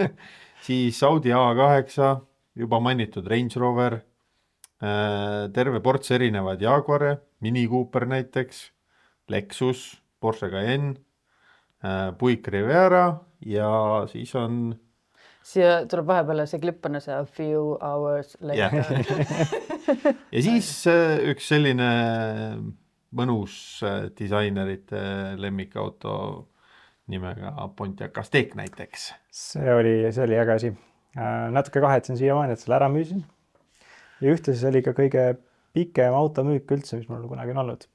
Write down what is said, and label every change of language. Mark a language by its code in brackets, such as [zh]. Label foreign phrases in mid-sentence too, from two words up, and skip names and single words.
[et] Siis Audi A8, juba mainitud Range Rover, terve ports erinevad Jaguare, Mini Cooper näiteks, Lexus, Porsche Cayenne, Buick Riviera ja siis on... Siia tuleb vahepeal see klipp on see [en] a few hours later. [et] Ja siis üks selline mõnus disainerite lemmikauto nimega Pontiac Aztek näiteks. See oli äge asi. Natuke kahetsen siiamaani, et selle ära müüsin. Ja ühtlasi see oli ka kõige pikem automüük üldse, mis mul kunagi on olnud.